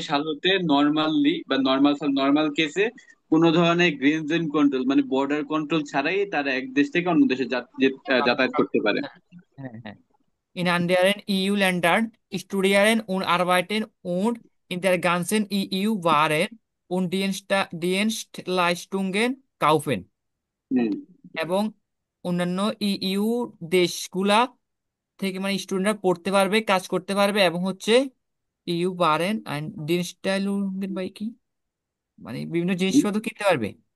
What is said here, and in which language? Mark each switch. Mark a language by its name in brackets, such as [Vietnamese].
[Bangla] সাল হতে নর্মালি বা নর্মাল কেসে কোনো ধরনের গ্রেনজ এন্ড কন্ট্রোল মানে বর্ডার কন্ট্রোল ছাড়াই তারা এক দেশ থেকে অন্য দেশে যাতায়াত করতে পারে। হ্যাঁ, হ্যাঁ। [German] In anderen EU-Ländern studieren und arbeiten und in der ganzen EU waren und Dienstleistungen kaufen [Bangla] হুম। এবং অন্যান্য ইইউ দেশগুলা থেকে মানে স্টুডেন্টরা পড়তে পারবে, কাজ করতে পারবে এবং হচ্ছে ইউ বারেন অ্যান্ড ডিজিটাল বাই কি মানে বিভিন্ন জিনিসপত্র কিনতে পারবে।